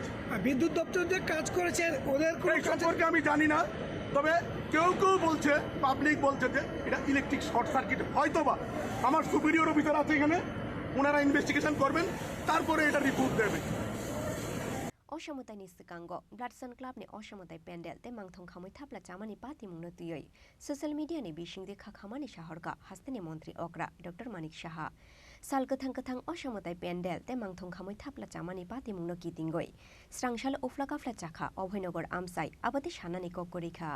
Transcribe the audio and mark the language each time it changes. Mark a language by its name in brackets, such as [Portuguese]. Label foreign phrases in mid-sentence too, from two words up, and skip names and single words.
[Bangla] বিদ্যুৎ দপ্তর যে কাজ করেছে ওদের এই সম্পর্কে আমি জানি না, তবে কেউ বলছে, পাবলিক বলছে যে এটা [English] electric short circuit. [Bangla] হয়তোবা আমার [English] superior officer [Bangla] আছে এখানে, ওনারা ইনভেস্টিগেশন করবেন, তারপরে এটা রিপোর্ট দেবে। [Kok Borok] Ossa Mwtaini Sikango, Bloodsun Clubni Ossa Mwtai Pandal, te Mangthong Khamwi Thapla Chamani Pati Mungno Tuyoi. [English] Social media [Kok Borok] ni Bishing de Khamani Shahorga, Hastini Montri Okra, Dr. Manik Shaha. Sal Kathang Ossa Mwtai Pandal, te Mangthong Khamwi Thapla Chamani Pati Mungno Kitingoi. Strangshal Ufla Kafla Chakha, Abhoynagar Amsai, Abati Shanani Kokorikha.